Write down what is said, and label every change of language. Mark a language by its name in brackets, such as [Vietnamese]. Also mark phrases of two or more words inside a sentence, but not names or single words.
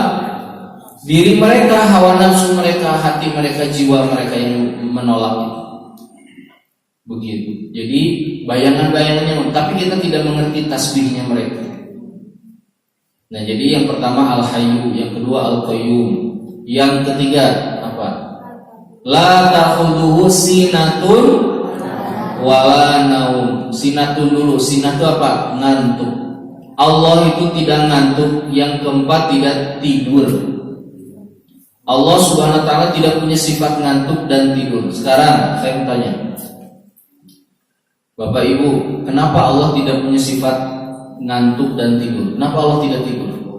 [Indonesian] Diri mereka, hawa nafsu mereka, hati mereka, jiwa mereka yang menolak itu. Begitu. Jadi bayangan-bayangannya, tapi kita tidak mengerti tasbihnya mereka. Nah, jadi yang pertama Al-Hayyu, yang kedua Al-Qayyum, yang ketiga apa? [Arabic] لا تأخذه سنة ولا نوم. [Indonesian] Sinatun dulu, sinat itu apa? Ngantuk. Allah itu tidak ngantuk. Yang keempat, tidak tidur. Allah [Arabic] سبحانه وتعالى [Indonesian] tidak punya sifat ngantuk dan tidur. Sekarang saya mau tanya, Bapak Ibu, kenapa Allah tidak punya sifat ngantuk dan tidur? Kenapa Allah tidak tidur?